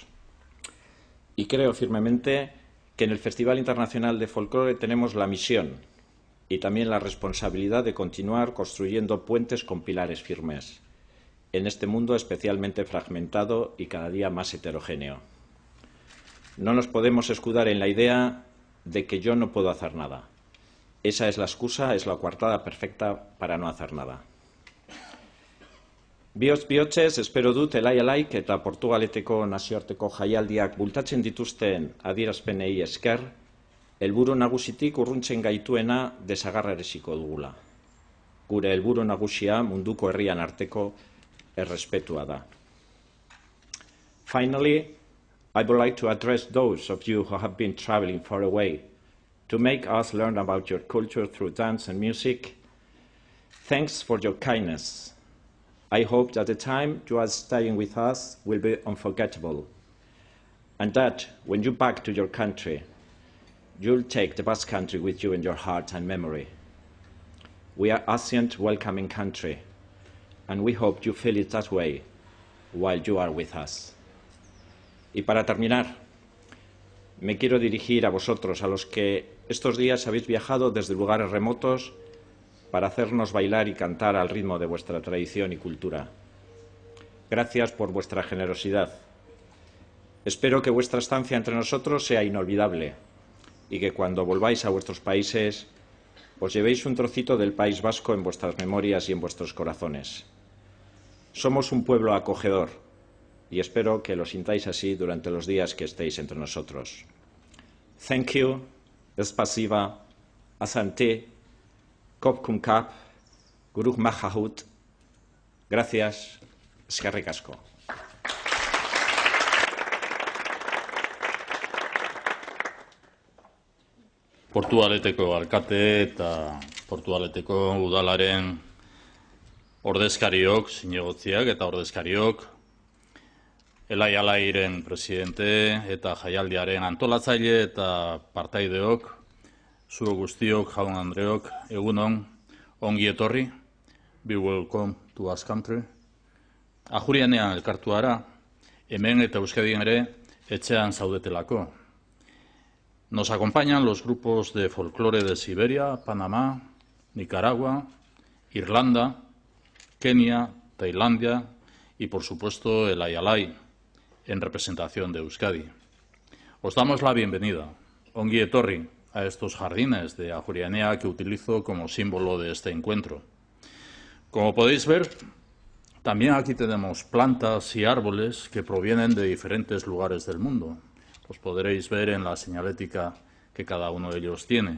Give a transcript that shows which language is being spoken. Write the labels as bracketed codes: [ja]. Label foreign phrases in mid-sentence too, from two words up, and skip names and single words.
[es] Y creo firmemente que en el Festival Internacional de Folclore tenemos la misión y también la responsabilidad de continuar construyendo puentes con pilares firmes, en este mundo especialmente fragmentado y cada día más heterogéneo. No nos podemos escudar en la idea de que yo no puedo hacer nada. Esa es la excusa, es la coartada perfecta para no hacer nada. [eu] Bihotz-bihotzez, espero dut Elaialaik eta Portugaleteko nazioarteko jaialdiak bultatzen dituzten adierazpenei esker, helburu nagusitik urruntzen gaituena desagerraraziko dugula. Gure helburu nagusia munduko herrian arteko errespetua da. [en] Finally, I would like to address those of you who have been traveling far away to make us learn about your culture through dance and music. Thanks for your kindness. I hope that the time you are staying with us will be unforgettable, and that when you back to your country, you'll take the Basque Country with you in your heart and memory. We are ASEAN welcoming country, and we hope you feel it that way while you are with us. [es] Y para terminar, me quiero dirigir a vosotros, a los que estos días habéis viajado desde lugares remotos para hacernos bailar y cantar al ritmo de vuestra tradición y cultura. Gracias por vuestra generosidad. Espero que vuestra estancia entre nosotros sea inolvidable y que cuando volváis a vuestros países os llevéis un trocito del País Vasco en vuestras memorias y en vuestros corazones. Somos un pueblo acogedor y espero que lo sintáis así durante los días que estéis entre nosotros. [en] Thank you, spasiba, asante, [th] ขอบคุณครับ, [en] guruk mahahut. [es] Gracias, [eu] eskerrik asko. Portugaleteko alkate eta Portugaleteko udalaren ordezkariok, zinegotziak eta ordezkariok, Elaialairen presidente eta jaialdiaren antolatzaile eta partaideok, zuo guztiok, jaun Andreok, egunon, ongi etorri, [en] be welcome to Basque Country. [eu] Ajurianean elkartu gara, hemen eta Euskadin ere etxean zaudetelako. [es] Nos acompañan los grupos de folclore de Siberia, Panamá, Nicaragua, Irlanda, Kenia, Tailandia y, por supuesto, Elaialai, en representación de Euskadi. Os damos la bienvenida, [eu] ongi etorri, [es] a estos jardines de Ajuria Enea que utilizo como símbolo de este encuentro. Como podéis ver, también aquí tenemos plantas y árboles que provienen de diferentes lugares del mundo. Los podréis ver en la señalética que cada uno de ellos tiene.